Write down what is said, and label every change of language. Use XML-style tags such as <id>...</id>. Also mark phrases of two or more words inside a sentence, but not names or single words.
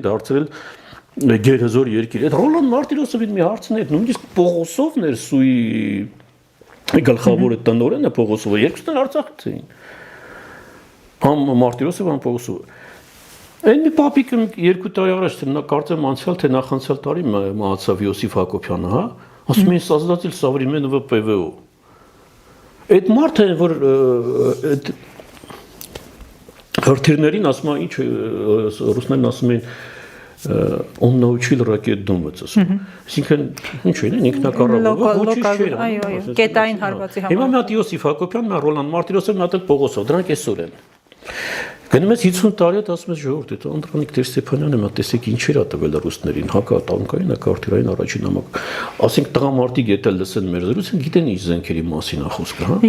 <hy>դարձրել գերհզոր երկիր։ Այդ Ռոլան Մարտիրոսովին մի հարցն է, նույնիսկ Պողոսովն էր սուի գլխավորը տնօրենը Պողոսովը, երկուսն էլ Արցախից էին։ Համ Մարտիրոսով, համ Պողոսովը։ Այն մի պապիկ 2 տարի առաջ նա կարծեմ անցյալ թե նախանցյալ տարի մահացավ Յոսիֆ Հակոբյանը, հա, ասում են</hy> <ru>создатель современного ПВО։</ru> <hy>Այդ մարդը որ այդ հրթիռներին ասում են, ինչ ռուսներն ասում են</hy> <ru>он научил ракет думать,</ru> <hy>ասում։ Այսինքն ինչ են, ինքնակառավարող ոչինչ չէ։ Այո, կետային հարվածի համար։ Հիմա մի հատ Յոսիֆ Հակոբյանն, Ռոլան Մարտիրոսովը, մի հատ էլ Պողոսով, դրանք այսօր են։ Գնում ես 50 տարի հետ ասում ես ժողովուրդ, այդ Անդրանիկ Տեր Ստեփանյանը մա տեսեք ինչեր ա տվել ռուսներին, հակատանկային, հակաարթիռային առաջին համակ։ Ասենք տղամարդիկ եթե լսեն մեր զրույցը, գիտեն ինչ զենքերի մասին ա խոսքը, հա։</hy>